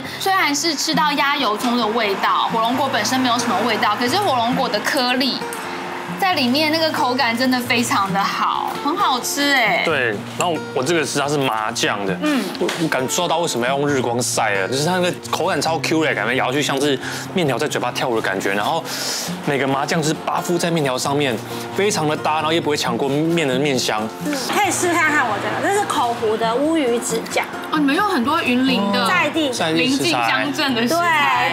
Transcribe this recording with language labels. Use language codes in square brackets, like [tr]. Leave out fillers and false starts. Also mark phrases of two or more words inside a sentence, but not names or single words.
[zh] 雖然是吃到鴨油蔥的味道，火龍果本身沒有什麼味道，可是火龍果的顆粒在裡面那個口感真的非常的好，很好吃哎。對，然後我這個是它是麻醬的，我感受到為什麼要用日光曬了，就是它那個口感超 Q 的感覺，咬下去像是麵條在嘴巴跳舞的感覺，然後每個麻醬就是巴附在麵條上面，非常的搭，然後也不會搶過麵的麵香。可以試看看我這個，這是口湖的烏魚子醬。哦，你們用很多雲林的在地鄰近鄉鎮的食材，